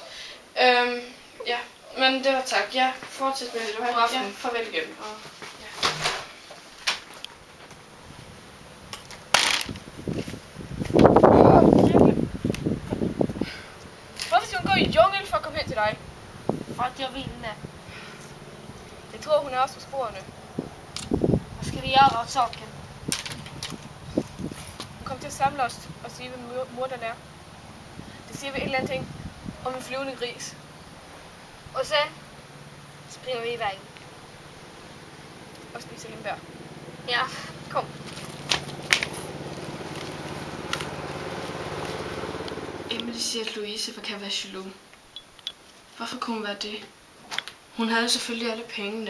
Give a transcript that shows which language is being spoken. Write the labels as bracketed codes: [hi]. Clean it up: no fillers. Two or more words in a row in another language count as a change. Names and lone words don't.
[da] Ja, men det var tak. Ja, fortsæt med det. God aften. Ja, farvel igen. Og, ja. Hvorfor skal hun gå i junglen for at komme hen til dig? [sv] För att jag ville. [da] Jeg tror, hun er også på sporene. [sv] Vad ska vi göra åt saken? [da] Hun kommer til at samle os og sige, hvad morderen er. Det siger vi et eller andet ting om en flyvende gris. [sv] Och sen springer vi iväg. [da] Og spiser lindbær. Ja. Kom. Emily siger, at Louise kan være jaloux. Hvorfor kunne hun være det? Hun havde jo selvfølgelig alle pengene.